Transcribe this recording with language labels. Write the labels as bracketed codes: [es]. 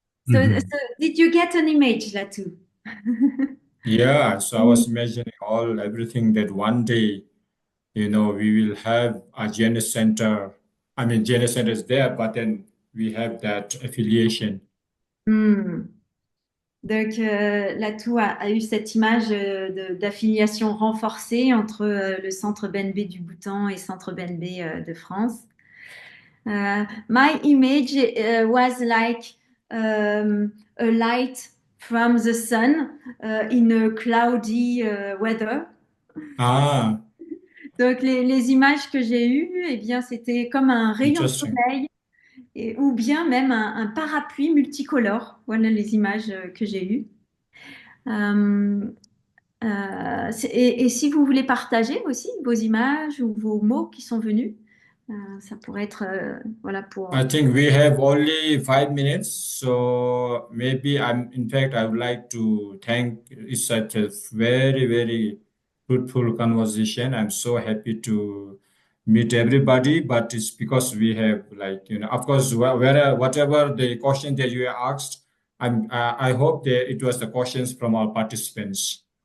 [en] So, did you get an image, Lhatu? Yeah, so I was imagining everything that one day, we will have a GNH center. I mean, GNH center is there, but then we have that affiliation. [fr] Donc, Lhatu a eu cette image d'affiliation renforcée entre le Centre BNB du Bhoutan et Centre BNB de France. [en] My image was like a light from the sun in a cloudy weather. Ah, [fr] Donc, les images que j'ai eues, eh bien, c'était comme un rayon de [en] interesting. [fr] soleil ou bien même un parapluie multicolore. Voilà les images que j'ai eues. Et si vous voulez partager aussi vos images ou vos mots qui sont venus, ça pourrait être voilà pour. [en] I think we have only 5 minutes, so maybe in fact, I would like to thank. It's such a very, very fruitful conversation. I'm so happy to meet everybody, but it's because we have of course, whatever the question that you asked, I hope that it was the questions from our participants.